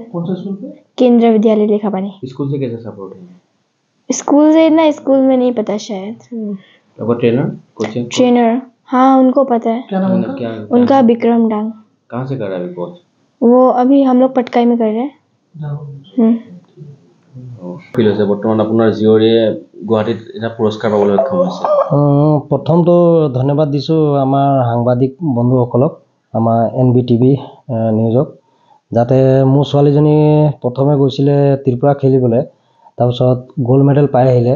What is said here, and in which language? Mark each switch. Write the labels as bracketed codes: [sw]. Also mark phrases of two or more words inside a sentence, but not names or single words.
[hi] कौन सा स्कूल पे? केंद्र विद्यालय लेखापानी। स्कूल से कैसा सपोर्ट है? स्कूल से इतना स्कूल में नहीं पता शायद। आपका ट्रेनर हाँ उनको पता है। क्या नाम क्या उनका विक्रम डांग। कहाँ से कर रहा है कोच? वो अभी हम लोग पटकाई में कर रहे हैं। [as] বৰ্তমান আপোনাৰ জীয়ৰীয়ে গুৱাহাটীত এটা পুৰস্কাৰ পাবলৈ সক্ষম হৈছে। প্ৰথমটো ধন্যবাদ দিছোঁ আমাৰ সাংবাদিক বন্ধুসকলক, আমাৰ NBTV নিউজক, যাতে মোৰ ছোৱালীজনী প্ৰথমে গৈছিলে ত্ৰিপুৰা খেলিবলৈ, তাৰপিছত [en] gold medal [as] পাই আহিলে।